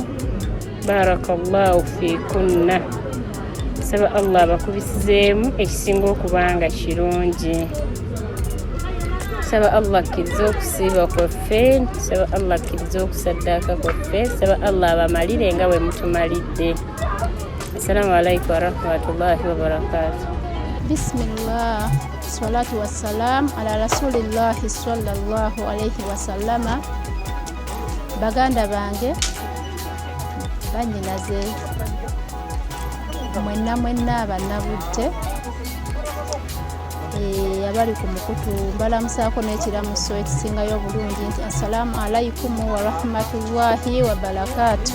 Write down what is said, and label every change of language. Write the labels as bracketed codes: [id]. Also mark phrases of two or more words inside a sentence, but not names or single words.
[ar] بارك الله فيكن. [lg] Tusaba Allah abakubisizeemu ekisinga okubanga kirungi. Tusaba Allah akkirize okusiiba kwaffe. Tusaba Allah akkirize okusaddaaka kwaffe. Tusaba Allah abamalire nga bwe mutumalidde. [ar] السلام عليكم ورحمة الله وبركاته. بسم الله، الصلاة والسلام على رسول الله صلى الله عليه وسلم. [lg] baganda bange bannyinaze mwenna abannabudde abali ku mukutu mbalamusaako n'ekiramuso ekisingayo obulungi nti [ar] السلام عليكم ورحمة الله وبركاته.